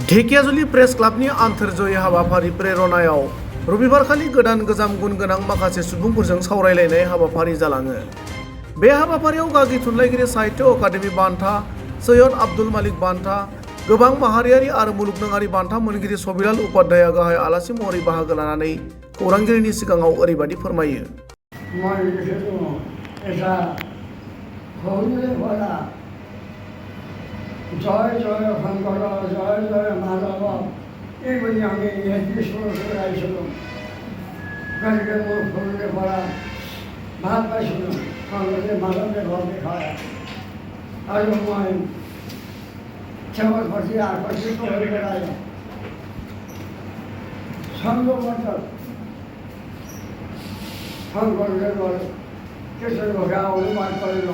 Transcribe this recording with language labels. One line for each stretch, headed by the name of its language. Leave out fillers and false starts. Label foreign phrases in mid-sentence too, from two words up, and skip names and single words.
Bodo: ढेकियाजुलि प्रेस क्लाबनि आन्थोरज'यै हाबाफारि प्रेरणायाव रबिबारखालि गोदान गोजाम गुन गोनां माखासे सुबुंफोरजों सावरायलायनाय हाबाफारि जालाङो। बे हाबाफारियाव गागि थुनलाइगिरि साहित्य अकादेमि बान्था, सैयद आब्दुल मालिक बान्था, गोबां माहारियारि आरो मुलुगनाङारि बान्था मोनगिरि सबिलाल उपाध्याया गाहाय आलासि महरै बाहागो लानानै खौरांगिरिनि सिगाङाव ओरैबायदि फोरमायो।
Assamese: জয় জয় শংকৰ, জয় জয় মাধৱ, এইবুলি আমি এড্ৰেছ কৰি আহিছিলোঁ। গতিকে মোৰ সৰুৰে পৰা ভাল পাইছিলোঁ শংকৰদেৱ মাধৱদেৱ বিষয়ে, আৰু মই তেওঁৰ প্ৰতি আকৰ্ষিত হৈ পেলাই সংগমত শংকৰদেৱৰ কিছু কথা অনুবাদ কৰিলোঁ।